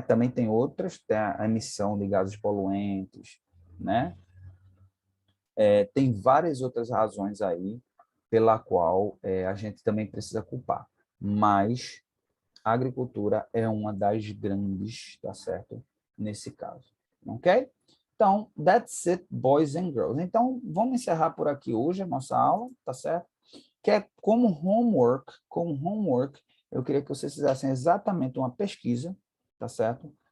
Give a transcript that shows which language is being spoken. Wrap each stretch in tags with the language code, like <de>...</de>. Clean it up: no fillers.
<pt>Também tem outras, tem a emissão de gases poluentes, né? Tem várias outras razões aí pela qual a gente também precisa culpar, mas a agricultura é uma das grandes, tá certo? Nesse caso, ok?</pt> <en>Então, that's it, boys and girls.</en> <pt>Então, vamos encerrar por aqui hoje a nossa aula, tá certo? Que é como homework, eu queria que vocês fizessem exatamente uma pesquisa, tá certo?</pt>